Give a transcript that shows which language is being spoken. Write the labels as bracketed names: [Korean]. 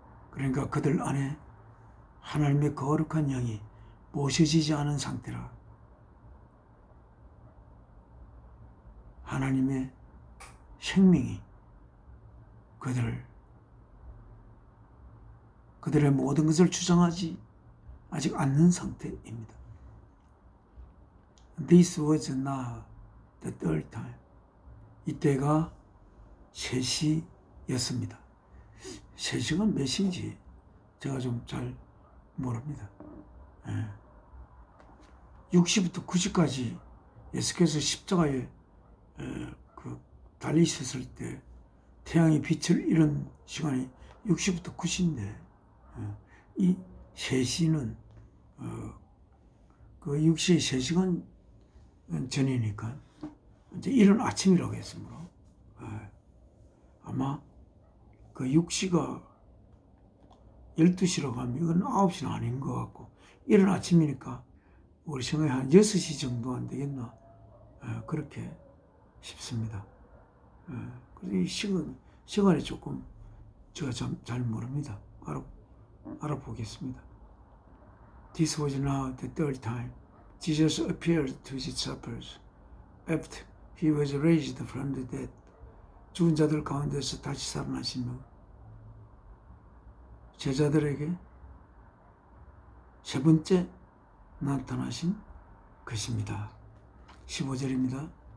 [Korean] 그러니까 그들 안에 하나님의 거룩한 영이 모셔지지 않은 상태라 하나님의 생명이 그들의 모든 것을 주장하지 아직 않는 상태입니다. [English] This was now the third time. [Korean] 이때가 3시였습니다. 3시가 몇 시인지 제가 좀 잘 모릅니다. 6시부터 9시까지 예수께서 십자가에 달리셨을 때 태양이 빛을 잃은 시간이 6시부터 9시인데, 이 3시는 그 6시에 3시간 전이니까 이제 이른 아침이라고 했으므로 아마 그 6시가 12시로 가면 이건 9시는 아닌 것 같고, 이른 아침이니까 우리 생각에 한 6시 정도 안 되겠나, 그렇게 싶습니다. 그래서 이 시간이 조금 제가 잘 모릅니다. 알아보겠습니다. [English] This was now the third time Jesus appeared to his disciples after he was raised from the dead. [Korean] 죽은 자들 가운데서 다시 살아나신 후 제자들에게 세 번째 나타나신 것입니다. 15절입니다.